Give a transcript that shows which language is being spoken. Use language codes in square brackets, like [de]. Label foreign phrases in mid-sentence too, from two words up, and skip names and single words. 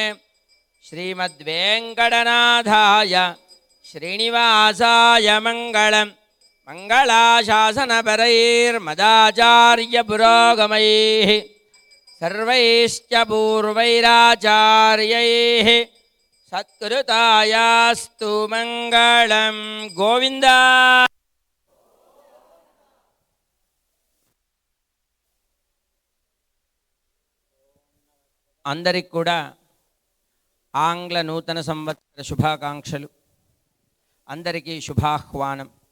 [sa] श्रीमद्वेङ्कटनाथाय श्रीनिवासाय मङ्गलम् मङ्गलाशासनपरैर्मदाचार्यपुरोगमैः सर्वैश्च पूर्वैराचार्यैः सत्कृतायास्तु मङ्गलं गोविन्द। [te] అందరికి కూడా ఆంగ్ల నూతన సంవత్సర శుభాకాంక్షలు. అందరికీ శుభాహ్వానం.